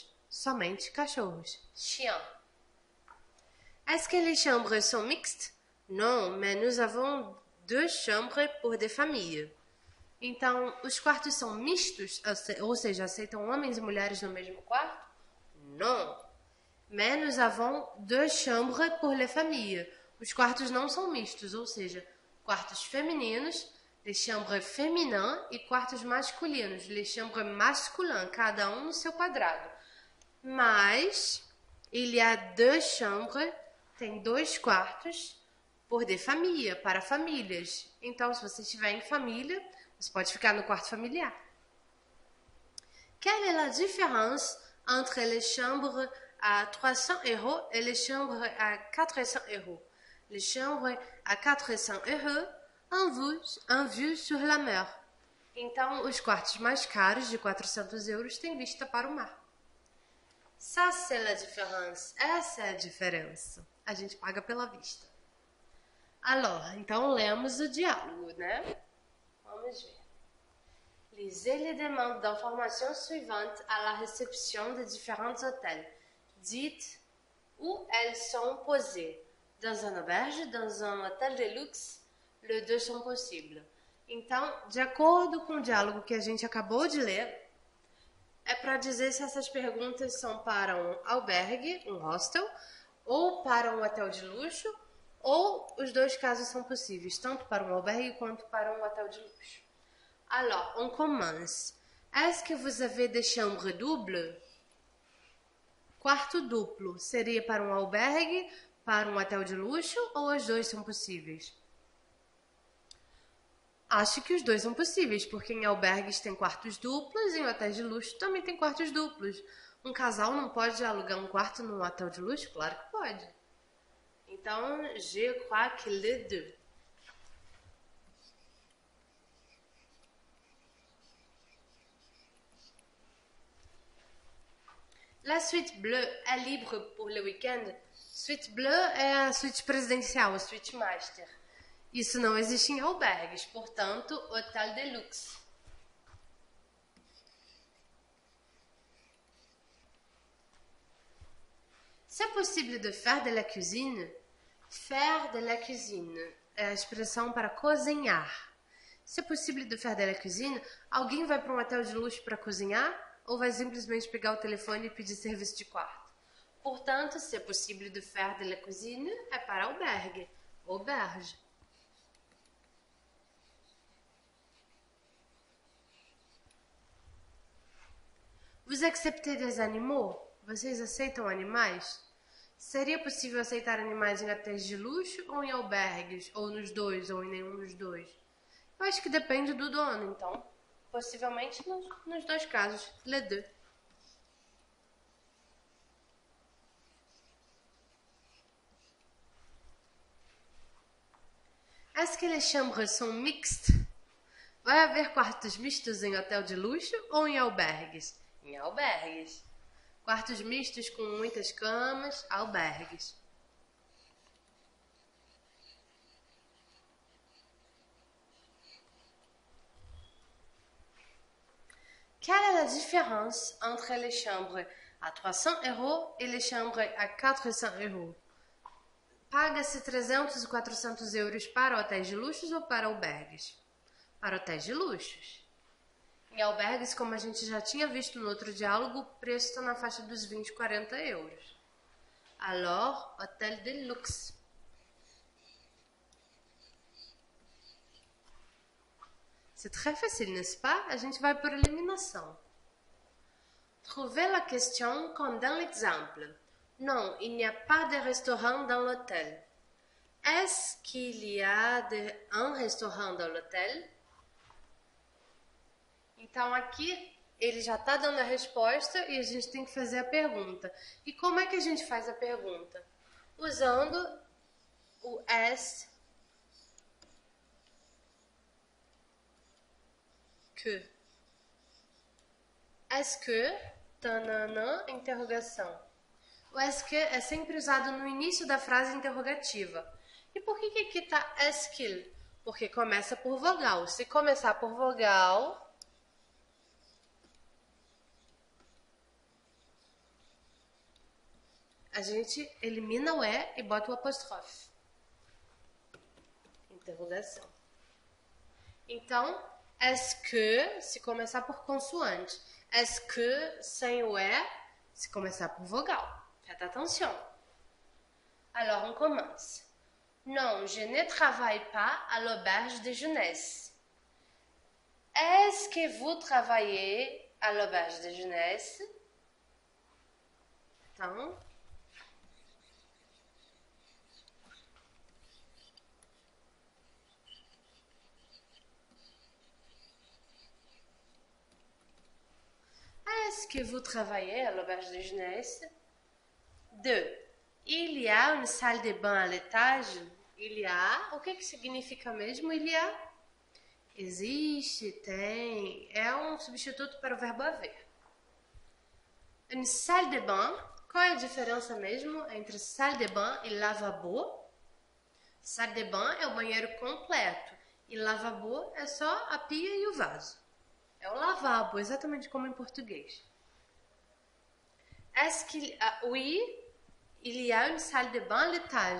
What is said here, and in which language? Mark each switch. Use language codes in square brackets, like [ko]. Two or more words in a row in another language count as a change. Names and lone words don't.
[pt] Somente cachorros. [fr] Chien. Est-ce que les chambres sont mixtes? Non, mais nous avons 2 chambres pour des familles. [pt] Então, os quartos são mistos, ou seja, aceitam homens e mulheres no mesmo quarto? [fr] Non. Mais nous avons 2 chambres pour les familles. [pt] Os quartos não são mistos, ou seja, quartos femininos, [fr] les chambres féminins, [pt] e quartos masculinos, [fr] les chambres masculins, [pt] cada um no seu quadrado. Mas, [fr] il y a 2 chambres, [pt] tem 2 quartos, por de família, para famílias. Então, se você estiver em família, você pode ficar no quarto familiar. [fr] Quelle est la différence entre les chambres à 300 euros et les chambres à 400 euros? Les chambres à 400 euros en vue sur la mer. [pt] Então, os quartos mais caros, de 400 euros, têm vista para o mar. [fr] Ça, c'est la différence. [pt] Essa é a diferença. A gente paga pela vista. Alors, então lemos o diálogo, né? Vamos ver. [fr] Lisez les demandes d'information suivantes à la réception de différents hôtels. Dites où elles sont posées. Dans un auberge, dans un hôtel de luxe, les deux sont possibles. [pt] Então, de acordo com o diálogo que a gente acabou de ler, é para dizer se essas perguntas são para um albergue, um hostel, ou para um hotel de luxo, ou os dois casos são possíveis, tanto para um albergue quanto para um hotel de luxo. [fr] Alors, on commence. Est-ce que vous avez des chambres doubles? [pt] Quarto duplo seria para um albergue, para um hotel de luxo, ou os dois são possíveis? Acho que os dois são possíveis, porque em albergues tem quartos duplos e em hotéis de luxo também tem quartos duplos. Um casal não pode alugar um quarto num hotel de luxo? Claro que pode. Então, [fr] je crois que les deux. La suite bleue est libre pour le week-end. Suite bleue [pt] é a suíte presidencial, a suíte master. Isso não existe em albergues, portanto, [fr] hôtel de luxe. C'est possible de faire de la cuisine? Faire de la cuisine [pt] é a expressão para cozinhar. [fr] C'est possible de faire de la cuisine? [pt] Alguém vai para um hotel de luxo para cozinhar? Ou vai simplesmente pegar o telefone e pedir serviço de quarto? Portanto, [fr] c'est possible de faire de la cuisine [pt] é para albergue, [fr] auberge. Vous acceptez des animaux? [pt] Vocês aceitam animais? Seria possível aceitar animais em hotéis de luxo ou em albergues? Ou nos dois, ou em nenhum dos dois? Eu acho que depende do dono, então. Possivelmente nos dois casos. [fr] Les deux. Est-ce que les chambres sont mixtes? [pt] Vai haver quartos mistos em hotel de luxo ou em albergues? Em albergues. Quartos mistos com muitas camas, albergues. [fr] Quelle est la différence entre les chambres à 300 € et les chambres à 400 €? [pt] Paga-se 300 e 400 euros para hotéis de luxos ou para albergues? Para hotéis de luxos. Em albergues, como a gente já tinha visto no outro diálogo, o preço está na faixa dos 20 e 40 euros. [fr] Alors, hôtel de luxe. C'est très facile, n'est-ce pas? [pt] A gente vai por eliminação. [fr] Trouvez la question comme dans l'exemple. Non, il n'y a pas de restaurant dans l'hôtel. Est-ce qu'il y a un restaurant dans l'hôtel? [pt] Então aqui ele já está dando a resposta e a gente tem que fazer a pergunta. E como é que a gente faz a pergunta? Usando o [fr] est que. Est-ce que, [pt] tananã, interrogação. O [fr] est-ce que [pt] é sempre usado no início da frase interrogativa. E por que aqui está [fr] est-ce qu'il? [pt] Porque começa por vogal. Se começar por vogal, a gente elimina o é e bota o apóstrofe. Interrogação. Então, [fr] est-ce que, [pt] se começar por consoante. [fr] Est-ce que, [pt] sem o é, se começar por vogal. [fr] Faites attention. Alors, on commence. Non, je ne travaille pas à l'auberge de jeunesse. Est-ce que vous travaillez à l'auberge de jeunesse? Então, est-ce que vous travaillez à l'auberge de jeunesse? 2. Il y a une salle de bain à l'étage? Il y a, [pt] o que significa mesmo [fr] il y a? [pt] Existe, tem, é um substituto para o verbo haver. [fr] Une salle de bain, [pt] qual é a diferença mesmo entre [fr] salle de bain [pt] e lavabo? [fr] Salle de bain [pt] é o banheiro completo e lavabo é só a pia e o vaso. É o lavabo, exatamente como em português. [fr] Est-ce qu'il a... Oui, il y a une salle de bain à l'étage.